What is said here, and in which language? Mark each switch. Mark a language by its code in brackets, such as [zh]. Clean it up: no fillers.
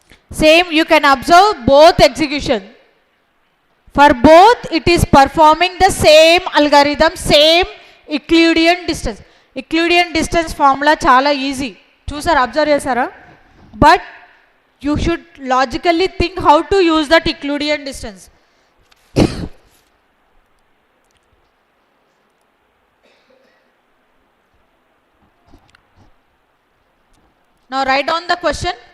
[en] Same, you can observe both execution. For both it is performing the same algorithm, same Euclidean distance. [te] Euclidean distance formula చాలా easy, చూసారా, observe చేశారా? [en] But you should logically think how to use that Euclidean distance. Now write down the question.